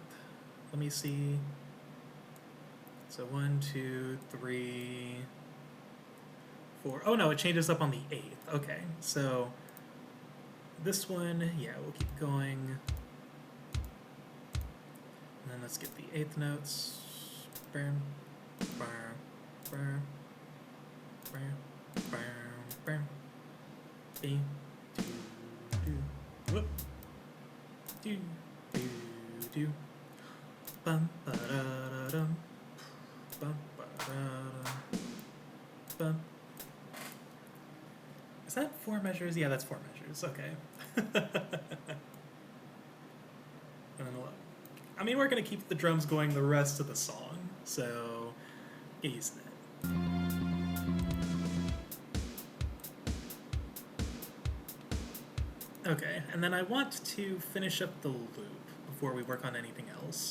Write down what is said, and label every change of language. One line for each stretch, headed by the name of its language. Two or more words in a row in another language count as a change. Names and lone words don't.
English: Let me see. So 1, 2, 3, 4. Oh no, it changes up on the 8th. Okay, so this one, yeah, we'll keep going. And then let's get the 8th notes. Bam, bam, bam, bam, bam, bam. Bing, do, do, whoop, do, do, do. Bum, ba da da dum. Bum, ba da dum. Bum. Is that 4 measures? Yeah, that's 4 measures. Okay. And then look. I mean, we're gonna keep the drums going the rest of the song, so get used to that. Okay, and then I want to finish up the loop before we work on anything else.